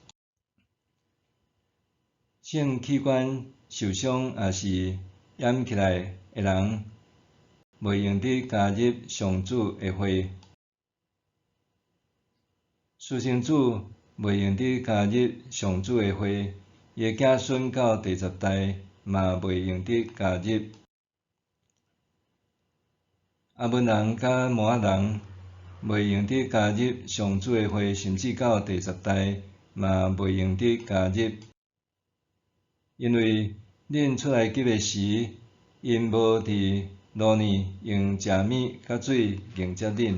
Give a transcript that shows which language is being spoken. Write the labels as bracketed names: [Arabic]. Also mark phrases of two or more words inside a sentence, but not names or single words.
[Min Nan Chinese] 性器官受伤也是掩起来的人，袂用得加入上主的会。私生子袂用得加入上主的会，伊的子孙到第10 代嘛袂用得加入。阿门人甲摩押人袂用得加入上主的会，甚至到第10代嘛袂用得加入。因为恁出来吉的时，因无伫路呢用食物甲水迎接恁。